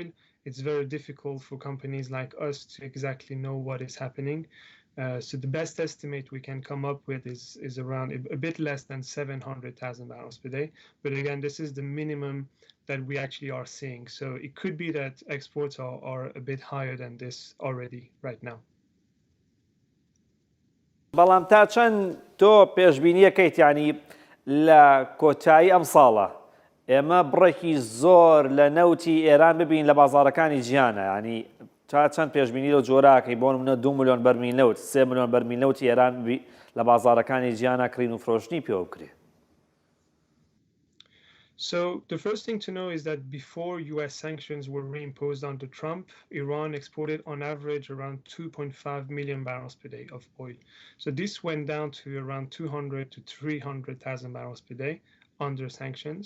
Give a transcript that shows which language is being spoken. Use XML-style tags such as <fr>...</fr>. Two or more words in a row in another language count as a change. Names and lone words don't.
<en>It's very difficult for companies like us to exactly know what is happening. So the best estimate we can come up with is around a bit less than 700,000 barrels per day. But again, this is the minimum that we actually are seeing. So it could be that exports are a bit higher than this already right now.</en> <ckb>بەڵام تا چەند تۆ پێشبینیەکەیت ینی لە کۆتایی ئەم ساڵە ئێمە بڕێکی زۆر لە نەوتی ئێران ببین لە بازارەکانی گیانە ینی تا چەند پێشبینی لەو جۆراکەی بۆ نمونە 2 ملیۆن بەرمیل نەوت 3 ملیۆن بەرمیل نەوتی ئێران لە بازارەکانی گیانە کڕین و فرۆشتنی پێوە بکرێ.</ckb> <en>So the first thing to know is that before US sanctions were reimposed under Trump, Iran exported on average around 2.5 million barrels per day of oil. So this went down to around 200 to 300,000 barrels per day under sanctions.</en>